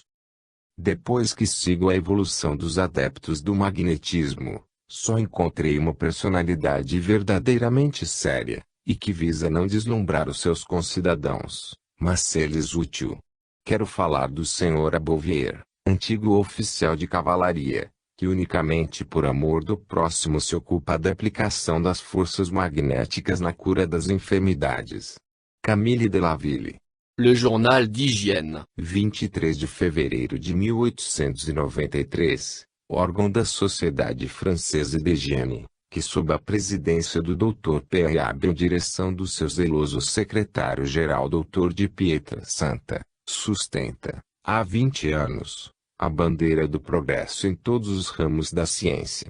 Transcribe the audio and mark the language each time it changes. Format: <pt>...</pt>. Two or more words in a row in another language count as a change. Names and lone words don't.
<pt>Depois que sigo a evolução dos adeptos do magnetismo, só encontrei uma personalidade verdadeiramente séria, e que visa não deslumbrar os seus concidadãos, mas ser-lhes útil. Quero falar do Sr. Bouvier, antigo oficial de cavalaria, que unicamente por amor do próximo se ocupa da aplicação das forças magnéticas na cura das enfermidades. Camille Delaville. Le Journal d'Hygiène. 23 de fevereiro de 1893, órgão da Sociedade Française d'Hygiène, que sob a presidência do Dr. P. Abel, direção do seu zeloso secretário-geral Dr. de Pietra Santa, sustenta, há 20 anos, a bandeira do progresso em todos os ramos da ciência.</pt>